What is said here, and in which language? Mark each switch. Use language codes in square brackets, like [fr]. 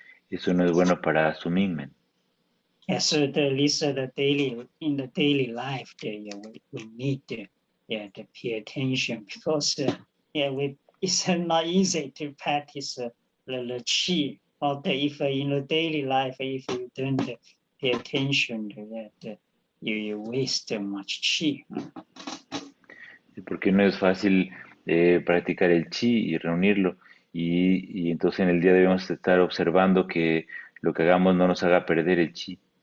[es] Eso no es bueno para su Mingmen. [en] So the daily life, we need to pay attention, because it's not easy to practice the chi. Or if in the daily life, if you don't pay attention to that, you waste much chi. [es] Porque no es fácil practicar el chi y reunirlo. Y entonces en el día debemos estar observando que lo que hagamos no nos haga perder el chi.